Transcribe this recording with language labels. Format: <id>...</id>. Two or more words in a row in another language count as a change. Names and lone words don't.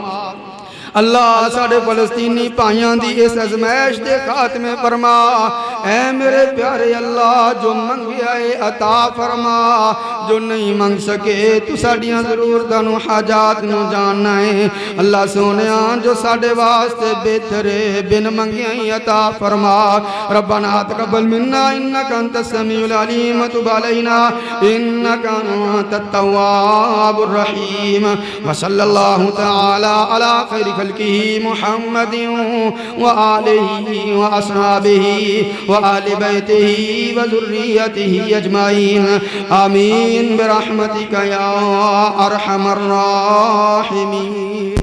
<pa>اللہ ساڈے فلسطینی بھائیوں کی اس آزمائش کے خاتمے فرما. اے میرے پیارے اللہ جو منگیا ہے عطا فرما جو نہیں منگ سکے توں ساڈیاں ضرورتاں نوں حاجات نوں جاننا ہے. اللہ سوہنے جو ساڈے واسطے بہتر ہے بن منگیا ہی عطا فرما.</pa> <ar>ربنا تقبل منا إنك أنت السميع العليم تب علينا إنك أنت التواب الرحيم. وصلى الله تعالى على خير خلقه محمد وآله وأصحابه وآل بيته وذريته أجمعين آمين برحمتك يا أرحم الراحمين.</ar>